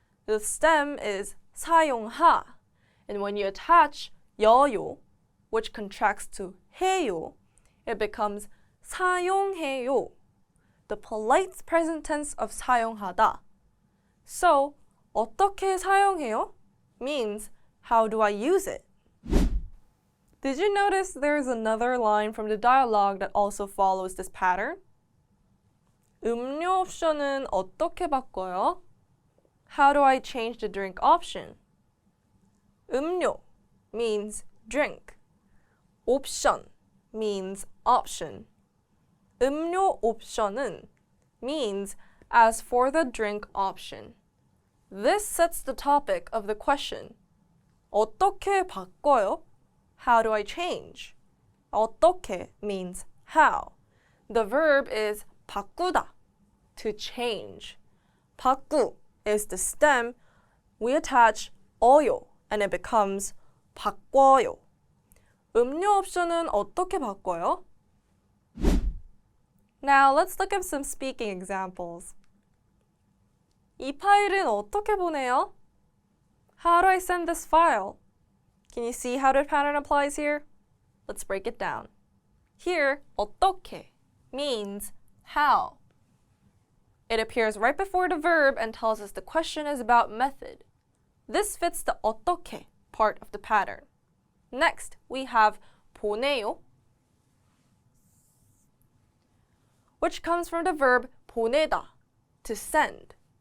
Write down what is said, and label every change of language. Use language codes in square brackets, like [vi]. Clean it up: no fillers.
[en] The stem is 사용하, and when you attach 여요, which contracts to 해요, it becomes 사용해요, the polite present tense of 사용하다. So, [ko] 어떻게 사용해요 [en] means how do I use it? Did you notice there's another line from the dialogue that also follows this pattern? [ko] 음료 옵션은 어떻게 바꿔요? [en] How do I change the drink option? 음료 means drink. 옵션 means option. 음료 옵션은 means as for the drink option. This sets the topic of the question. [ko] 어떻게 바꿔요? [en] How do I change? 어떻게 means how. The verb is 바꾸다, to change. 바꾸 is the stem. We attach 어요 and it becomes 바꿔요. [ko] 음료 옵션은 어떻게 바꿔요? [en] Now let's look at some speaking examples. [ko] 이 파일은 어떻게 보내요? [en] How do I send this file? Can you see how the pattern applies here? Let's break it down. Here, 어떻게 means how. It appears right before the verb and tells us the question is about method. This fits the 어떻게 part of the pattern. Next, we have 보내요, which comes from the verb 보내다, to send.